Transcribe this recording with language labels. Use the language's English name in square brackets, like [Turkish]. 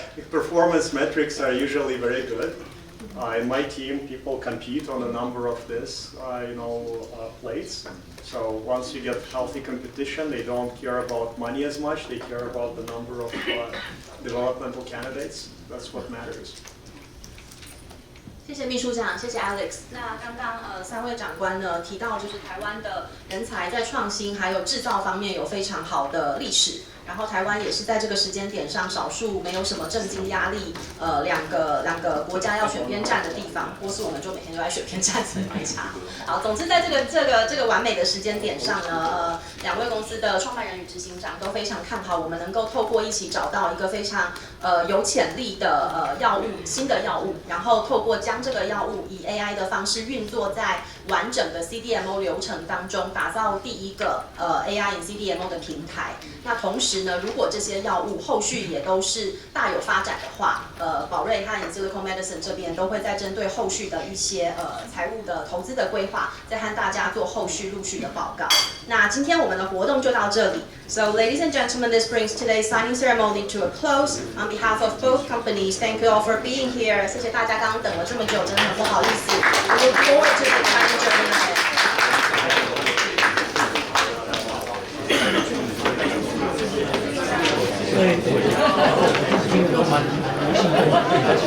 [English] Performance metrics are usually very good. In my team, people compete on a number of this, plates. So once you get healthy competition, they don't care about money as much. They care about the number of developmental candidates. That's what matters. [Chinese] 谢谢秘书长，谢谢 Alex。那刚刚三位长官呢提到，就是台湾的人才在创新还有制造方面有非常好的历史。然后台湾也是在这个时间点上少数没有什么政经压力，两个国家要选边站的地方，或是我们就每天都在选边站，所以没差。好，总之在这个完美的时间点上呢，两位公司的创办人与执行长都非常看好我们能够透过一起找到一个非常有潜力的新的药物，然后透过将这个药物以 AI 的方式运作在完整的 CDMO 流程当中，打造第一个AI in CDMO 的平台。那同时呢，如果这些药物后续也都是大有发展的话，宝瑞和 Insilico Medicine 这边都会在针对后续的一些财务的投资的规划，再和大家做后续陆续的报告。那今天我们的活动就到这里。 [English] So ladies and gentlemen, this brings today's signing ceremony to a close. On behalf of both companies, thank you all for being here. [Chinese] 谢谢大家刚刚等了这么久，真的很不好意思。 [English] We look forward to the exciting journey ahead.